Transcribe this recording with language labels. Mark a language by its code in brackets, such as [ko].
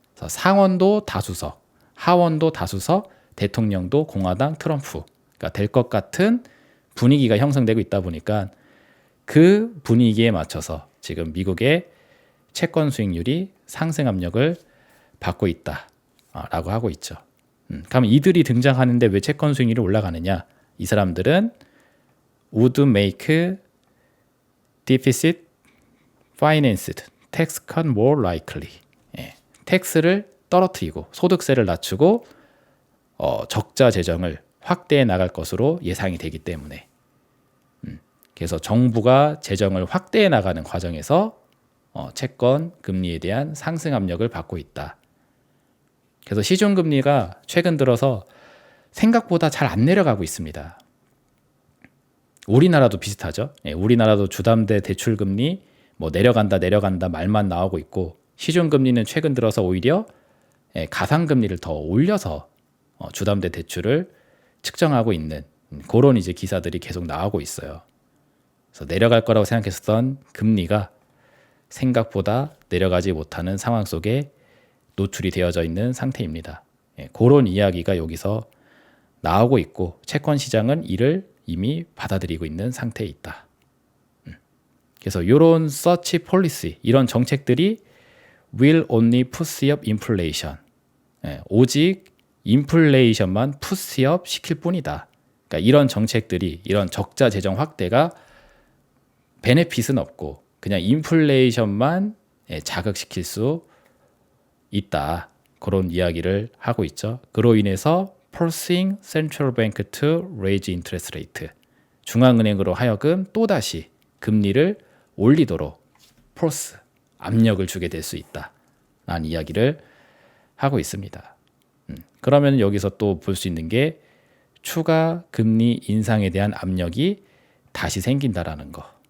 [ko] 그래서 상원도 다수석, 하원도 다수석, 대통령도 공화당 트럼프가 될 것 같은 분위기가 형성되고 있다 보니까 그 분위기에 맞춰서 지금 미국의 채권 수익률이 상승 압력을 받고 있다라고 하고 있죠. 그럼 이들이 등장하는데 왜 채권 수익률이 올라가느냐? 이 사람들은 [en] would make deficit financed tax cut more likely. [ko] 텍스를 떨어뜨리고 소득세를 낮추고 적자 재정을 확대해 나갈 것으로 예상이 되기 때문에 그래서 정부가 재정을 확대해 나가는 과정에서 채권 금리에 대한 상승 압력을 받고 있다. 그래서 시중 금리가 최근 들어서 생각보다 잘 안 내려가고 있습니다. 우리나라도 비슷하죠. 우리나라도 주담대 대출 금리 뭐 내려간다 말만 나오고 있고 시중 금리는 최근 들어서 오히려 가상 금리를 더 올려서 주담대 대출을 측정하고 있는 그런 이제 기사들이 계속 나오고 있어요. 그래서 내려갈 거라고 생각했었던 금리가 생각보다 내려가지 못하는 상황 속에 노출이 되어져 있는 상태입니다. 그런 이야기가 여기서 나오고 있고 채권 시장은 이를 이미 받아들이고 있는 상태에 있다. 그래서 이런 [en] such policy, [ko] 이런 정책들이 [en] will only push up inflation. [ko] 오직 인플레이션만 푸시업 시킬 뿐이다. 그러니까 이런 정책들이 이런 적자 재정 확대가 베네핏은 없고 그냥 인플레이션만 자극시킬 수 있다. 그런 이야기를 하고 있죠. 그로 인해서 [en] forcing central bank to raise interest rate. [ko] 중앙은행으로 하여금 또다시 금리를 올리도록 force, 압력을 주게 될 수 있다. 라는 이야기를 하고 있습니다. 그러면 여기서 또 볼 수 있는 게 추가 금리 인상에 대한 압력이 다시 생긴다라는 거.